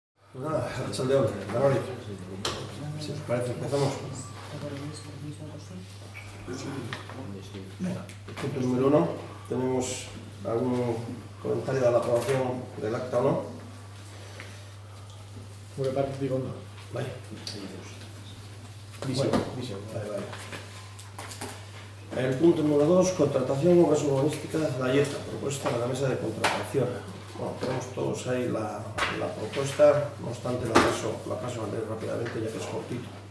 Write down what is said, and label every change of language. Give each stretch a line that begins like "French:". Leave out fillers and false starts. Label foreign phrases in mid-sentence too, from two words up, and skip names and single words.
Spanish: Pues nada,
Basque: Arratsaldeon, Danori.
Spanish: Si os parece, empezamos. Venga, punto número 1. ¿Tenemos algún comentario de la aprobación del acta o no?
Basque: Gure partetik ondo.
Spanish: Vale. Vale. El punto número 2, contratación obras urbanísticas de la IETA, propuesta de la mesa de contratación. Bueno, tenemos todos ahí la propuesta, no obstante la paso a leer rápidamente ya que es cortito.